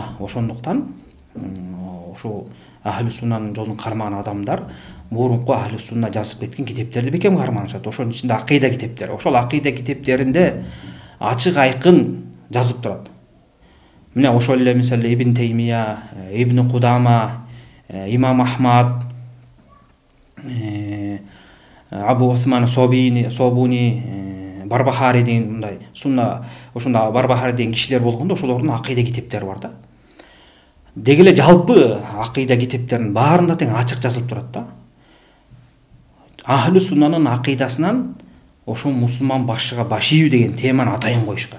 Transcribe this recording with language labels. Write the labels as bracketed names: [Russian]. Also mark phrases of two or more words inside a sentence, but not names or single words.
[Kyrgyz] Ошондуктан ошо ахлу суннанын жолун кармаган адамдар мурунку ахлу сунна жазып кеткен китептерди бекем карманышат. Ошонун ичинде акыйда китептери. Ошол акыйда китептеринде ачык айкын жазып турат. Мына ошол эле мисалы Ибн Теймия, Ибн Кудама, Имам Ахмад, Абу Усман Собуни, Барбахари деген мындай сунна, ошондо Барбахари деген кишилер болгондо ошолордун акыйда китептери бар да. Деги эле жалпы акыйда китептеринин баарында тең ачык жазылып турат да. Ахлу суннанын акыйдасынан ошо мусулман башчыга баш ийүү деген теманы атайын коюшкан.